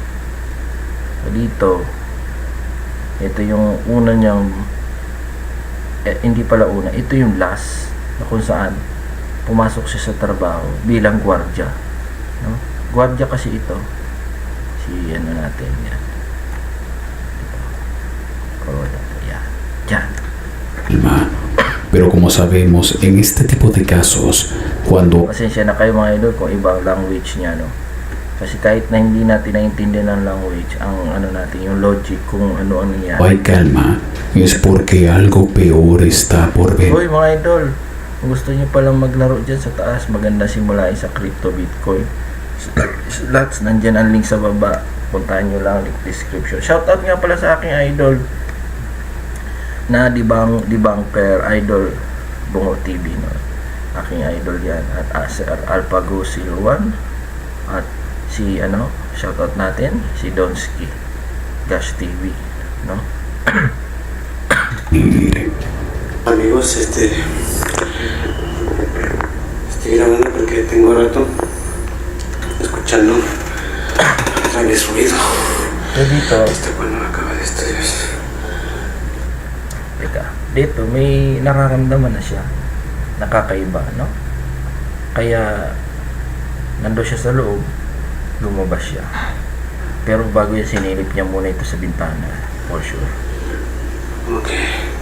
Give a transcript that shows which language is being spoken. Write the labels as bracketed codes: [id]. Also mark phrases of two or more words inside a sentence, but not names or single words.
[tl] So dito, ito yung una niyang hindi pala una, ito yung last na kung saan pumasok siya sa trabaho bilang gwardiya, no? Gwardiya kasi ito si ano natin yan, yan. [es] Pero como sabemos, en este tipo de casos, cuando [tl] Pasensya na kayo mga idol kung ibang language niya, no? Kasi kahit na hindi natin naintindihan ang language, ang ano natin, yung logic kung ano ang nangyari. [es] hay calma, es porque algo peor está por ver. [tl] Hoy mga idol, kung gusto niyo palang maglaro dyan sa taas, maganda simulain sa [en] crypto bitcoin. [tl] Lots, nandyan ang link sa baba. Puntahan nyo lang, [en] link description. [tl] Shoutout nga pala sa aking idol na debunker idol Bungo TV, no? Aking idol yan. At Sir Alpago Silwan. At si shoutout natin si Donsky Gash TV, no? [es] Amigos, estoy grabando porque tengo rato escuchando traes ruido. [tl] So dito, [es] ¿Hasta cuándo acaba esto, Dios? [tl] teka, dito may nararamdaman na siya. Nakakaiba, no? Kaya, nando siya sa loob, lumabas siya. Pero bago yan, sinilip niya muna ito sa bintana, [en] for sure. [tl] Okay.